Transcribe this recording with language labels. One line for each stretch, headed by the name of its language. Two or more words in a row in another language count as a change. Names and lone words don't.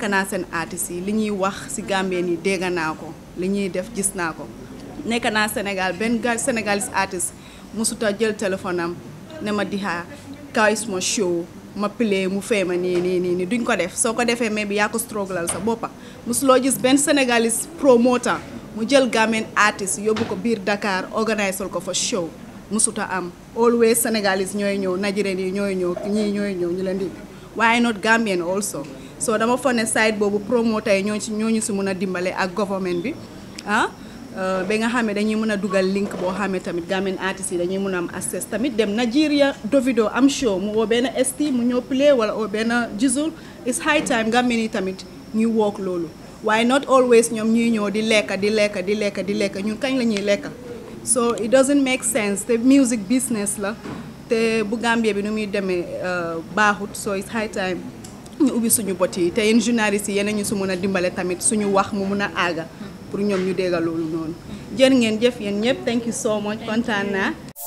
Wolof: naa seen artistes yi li ñuy wax ci Gambien yi dégg naa ko li ñuy def gis naa ko nekk naa Sénégal benn Sénégalais artiste musuta jël téléphone am ne ma Diha kaay suma show ma play mu fay ma nii duñ ko def soo ko defee mais bi yaa ko strugglal sa boppa musuloo gis benn Sénégalais promoteur mu jël
English: Gambian artist
Wolof: yóbbu ko biir Dakar organise ko fa show musuta am always Sénégalais ñooy ñëw Nigerian yi ñooy ñëw ñii ñooy ñëw ñu leen di
English: why not Gambian also so
Wolof: dama foog ne site boobu promoteur yi ñooñu si mën a dimbale ak government bi ba nga xam ne dañuy mën a dugal link boo xam ne tamit Gambian artistes yi dañuy mën a am access tamit dem Nigeria Davido am show mu woo benn ST mu ñëw play wala oo benn Jizzle
English: it's high time Gambian
Wolof: yi tamit ñuy wook loolu waaye
English: not always
Wolof: ñoom ñuy ñëw di lekka ñun kañ la ñuy lekka
English: so it doesn't make sense
Wolof: te
English: music business
Wolof: la te bu Gambia bi nu muy demee baaxut
English: so it's high time
Wolof: ñu ubbi suñu bot yi te yéen journalistes yi yéen ñu su mën a dimbale tamit suñu wax mu mun a àgga pour ñoom ñu déggal loolu noonu jërë ngeen jëf yéen ñëpp
English: thank you so much
Wolof: kontaan naa